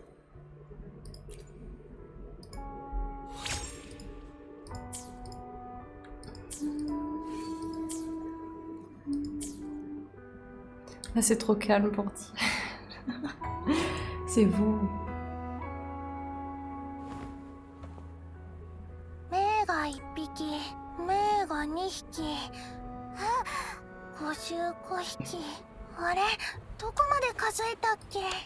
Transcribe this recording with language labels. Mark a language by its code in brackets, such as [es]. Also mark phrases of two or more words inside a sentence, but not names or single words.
[fr] Là, c'est trop calme pour dire. C'est vous. [ja] 目が1匹、目が2匹。55匹。あれ、どこまで数えたっけ？